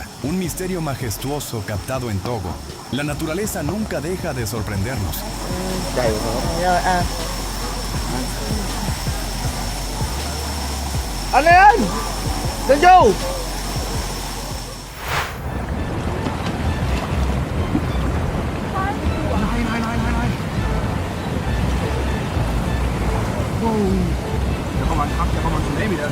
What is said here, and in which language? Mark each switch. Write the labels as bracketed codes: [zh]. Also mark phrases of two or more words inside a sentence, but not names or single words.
[es] Un misterio majestuoso captado en Togo. La naturaleza nunca deja de sorprendernos. [vi] Anh ơi anh! Lên vô! [de] Da kommt man Tsunami dann.